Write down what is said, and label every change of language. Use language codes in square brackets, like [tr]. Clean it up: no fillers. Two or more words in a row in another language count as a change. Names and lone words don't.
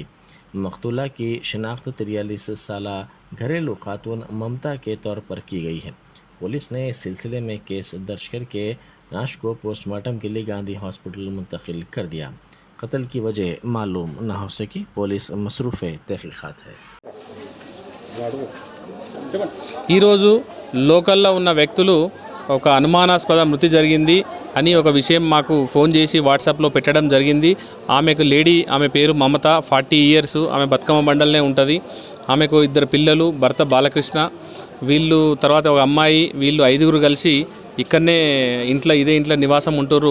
[ur] مقتولہ کی شناخت 43 سالہ گھریلو خاتون ممتا کے طور پر کی گئی ہے۔ پولیس نے اس سلسلے میں کیس درج کر کے لاش کو [en] post mortem [ur] کے لیے گاندھی ہاسپٹل منتقل کر دیا۔ قتل کی وجہ معلوم نہ ہو سکی، پولیس مصروف تحقیقات ہے۔ [te] ఈరోజు లోకల్లో ఉన్న వ్యక్తులు ఒక అనుమానాస్పద మృతి జరిగింది అని ఒక విషయం మాకు ఫోన్ చేసి వాట్సాప్లో పెట్టడం జరిగింది. ఆమె పేరు మమత, 40 ఇయర్స్, ఆమె బతుకమ్మ బండల్నే ఉంటుంది. ఆమెకు 2 పిల్లలు, భర్త బాలకృష్ణ, వీళ్ళు తర్వాత ఒక అమ్మాయి, వీళ్ళు 5గురు కలిసి ఇక్కడనే ఇదే ఇంట్లో నివాసం ఉంటుర్రు.